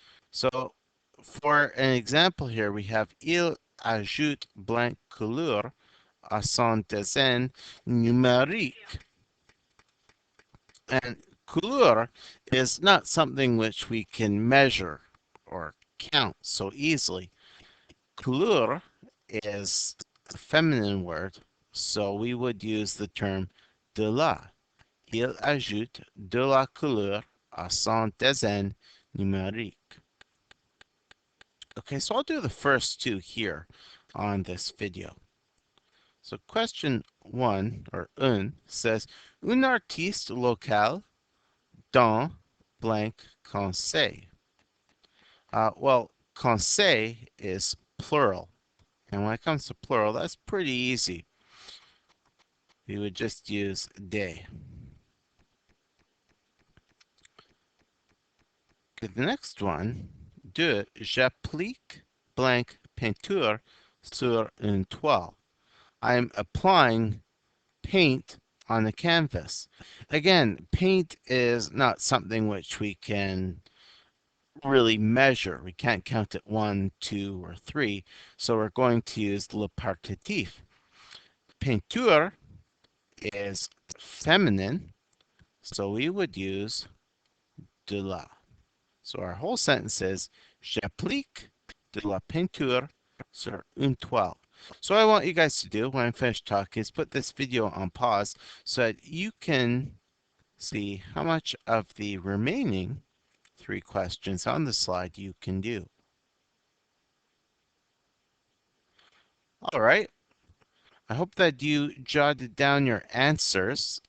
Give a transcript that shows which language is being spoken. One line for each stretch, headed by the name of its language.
English: So for an example here, we have
French: il ajoute blank couleur à son dessin numérique.
English: And couleur is not something which we can measure or count so easily. Couleur is a feminine word, so we would use the term de la.
French: Il ajoute de la couleur à son dessin numérique.
English: Okay, so I'll do the first two here on this video. So question 1, or un, says,
French: un artiste local dans blank conseil.
English: Well, conseil is plural. And when it comes to plural, that's pretty easy. We would just use des. Okay, the next one, deux,
French: j'applique blank peinture sur une toile.
English: I'm applying paint on the canvas. Again, paint is not something which we can really measure. We can't count it 1, 2, or 3, so we're going to use le partatif. Peinture is feminine, so we would use de la. So our whole sentence is,
French: j'applique de la peinture sur une toile.
English: So what I want you guys to do when I'm finished talking is put this video on pause so that you can see how much of the remaining 3 questions on the slide you can do. All right. I hope that you jotted down your answers.